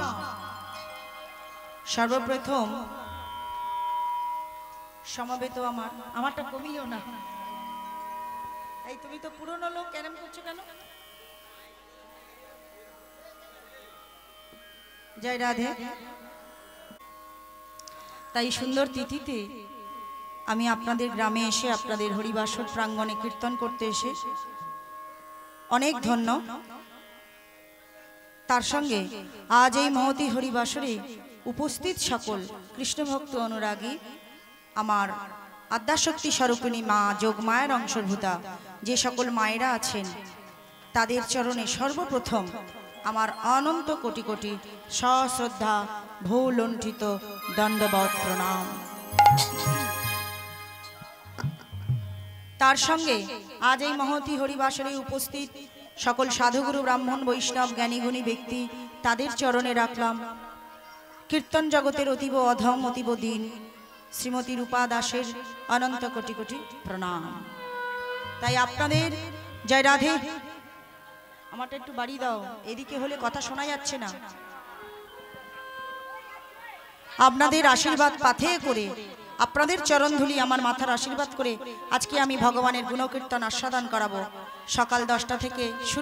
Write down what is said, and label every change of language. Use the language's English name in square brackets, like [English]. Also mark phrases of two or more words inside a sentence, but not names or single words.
[Bangla] সর্বপ্রথম समবেত আমারটা কমিও না এই তুমি তো পুরনো লোক কেন করছো কেন জয় রাধে তাই সুন্দর তিথিতে আমি আপনাদের গ্রামে এসে আপনাদের হরিবাসর প্রাঙ্গণে কীর্তন করতে এসে অনেক ধন্য তার সঙ্গে আজ এই মহতী হরিবাসরে উপস্থিত সকল কৃষ্ণ ভক্ত অনুরাগী আমার আদ্যাশক্তি স্বরূপিণী মা যোগমায়ার অংশভূতা যে সকল মায়েরা আছেন তাদের চরণে সর্বপ্রথম আমার অনন্ত কোটি কোটি সশ্রদ্ধা ভূলুণ্ঠিত দণ্ডবৎ প্রণাম তার সঙ্গে আজ এই মহতী হরিবাসরে উপস্থিত সকল সাধুগুরু ব্রাহ্মণ বৈষ্ণব জ্ঞানীগুণী ব্যক্তি তাদের চরণে রাখলাম কীর্তন জগতের অতীব অধম অতীব দীন শ্রীমতী রূপা দাসের অনন্ত কোটি কোটি প্রণাম তাই আপনাদের জয় রাধে আমারটা একটু বাড়ি দাও এদিকে হলে কথা শোনা যাচ্ছে না আপনাদের আশীর্বাদ পাথে করে আপনাদের চরণ ধুলি আমার মাথার আশীর্বাদ করে আজকে আমি ভগবানের গুণকীর্তন আস্বাদন করাবো। সকাল 10টা থেকে শুরু।